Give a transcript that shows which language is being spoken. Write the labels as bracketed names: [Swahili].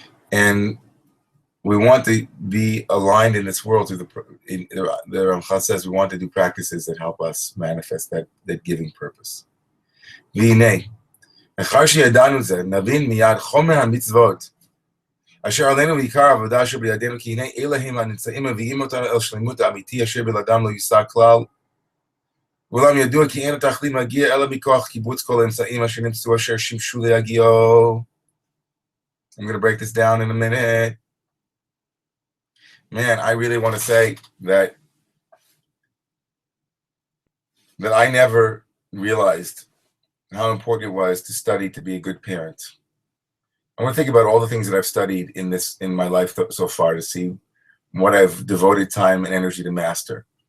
[English] And we want to be aligned in this world through the Ramchal says we want to do practices that help us manifest that giving purpose. V'inei, [Hebrew] אחר שידענו זה, נבין מיד חומר המצוות, אשר עלינו בעיקר העבודה אשר בידינו, כי הנה אלה הם הנמצאים מביאים אותנו אל שלמות האמיתי, אשר בלעדם לא יושג כלל. ואולם ידוע כי אין התכלית מגיע אלא מכוח קיבוץ כל האמצעים אשר נמצאו אשר שימשו להגיעו. [English] I'm going to break this down in a minute. Man, I really want to say that I never realized how important it was to study to be a good parent. I want to think about all the things that I've studied in my life so far to see what I've devoted time and energy to master.